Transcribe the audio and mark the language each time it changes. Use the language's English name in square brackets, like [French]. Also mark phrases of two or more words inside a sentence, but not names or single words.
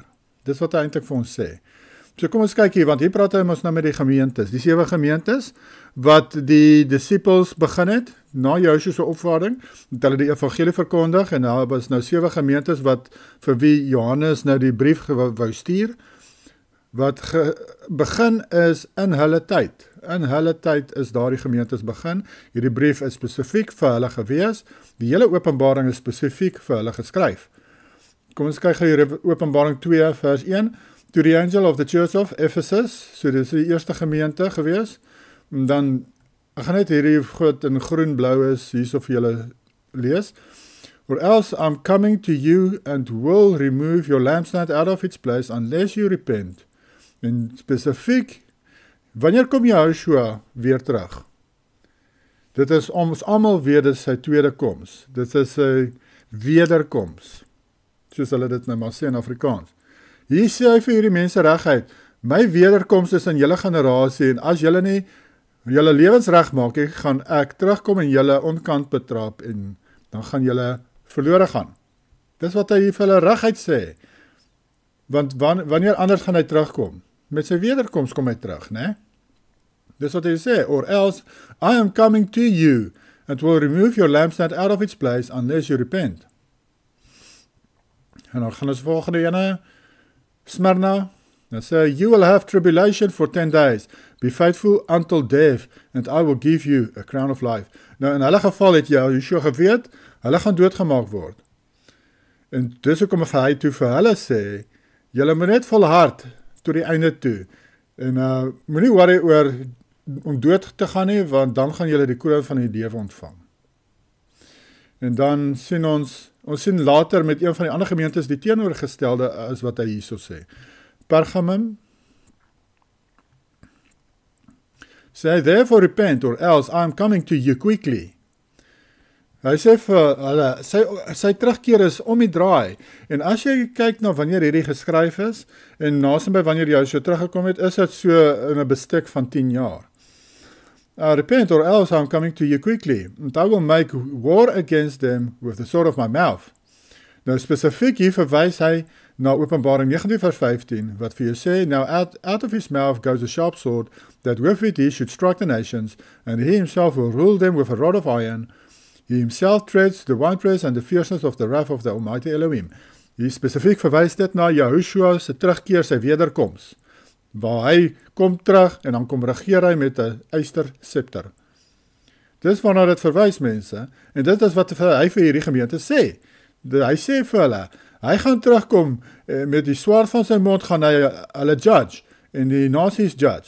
[Afrikaans] Dis wat hy eintlik vir ons sê. So kom ons kyk hier, want hier praat hy ons nou met die gemeentes, die 7 gemeentes, wat die disciples begin het, na Yahushua se opvaarding, het hulle die evangelie verkondig, en daar was nou 7 gemeentes, wat vir wie Johannes nou die brief wou stuur, wat begin is in hulle tyd. In hulle tyd is daar die gemeentes begin, hierdie brief is spesifiek vir hulle gewees, die hele Openbaring is spesifiek vir hulle geskryf. Kom ons kyk hier Openbaring 2 vers 1, [English] To the angel of the church of Ephesus, [Afrikaans] so dit is die eerste gemeente gewees, en dan, ek gaan net hierdie goed in groen-blauw is, hierso vir julle lees, [English] Or else I'm coming to you and will remove your lampstand out of its place unless you repent. [Afrikaans] En spesifiek, wanneer kom Yahushua weer terug? Dit is ons almal weet, dit is sy tweede koms, dit is sy wederkoms, soos hulle dit nou maar sê in Afrikaans. Hier sê hy vir hierdie mense reguit, my wederkoms is in julle generasie, en as julle nie julle lewens reg maak, gaan ek terugkom en julle onkant betrap, en dan gaan julle verlore gaan. Dis wat hy vir hulle reguit sê, want wanneer anders gaan hy terugkom? Met sy wederkoms kom hy terug, né? Dis wat hy sê, [English] or else I am coming to you, and will remove your lampstand out of its place, unless you repent. [Afrikaans] En dan gaan ons volgende ene, Smyrna, dan sê, [English] you will have tribulation for 10 days, be faithful until death, and I will give you a crown of life. [Afrikaans] Nou, in hulle geval het Yahushua geweet, hulle gaan doodgemaak word. En dis hoekom hy toe vir hulle sê, julle moet net volhard tot die einde toe, en moet nie worry oor om dood te gaan nie, want dan gaan julle die kroon van die lewe ontvang. En dan sien ons sien later met een van die ander gemeentes die teenoorgestelde as wat hy hierso sê. Pergamum sê, [English] therefore repent, or else I am coming to you quickly. [Afrikaans] Hy sê vir hulle, sy terugkeer is om die draai, en as jy kyk na wanneer hierdie geskryf is, en naasbij wanneer jy so teruggekom het, is dit so in 'n bestek van 10 jaar. [English] Repent, or else I am coming to you quickly, and I will make war against them with the sword of my mouth. [Afrikaans] Nou spesifiek hier verwys hy na Openbaring 19 vers 15, wat vir jou sê, [English] now out of his mouth goes a sharp sword, that with it he should strike the nations, and he himself will rule them with a rod of iron. He himself treads the winepress and the fierceness of the wrath of the Almighty Elohim. [Afrikaans] Hier spesifiek verwys dit na Yahushua se terugkeer, sy wederkoms, waar hy kom terug en dan kom regeer hy met 'n yster scepter. Dis waarna dit verwys, mense, en dit is wat hy vir hierdie gemeente sê. Hy sê vir hulle, hy gaan terugkom met die swaard van sy mond, gaan hy hulle judge, en die nasies judge.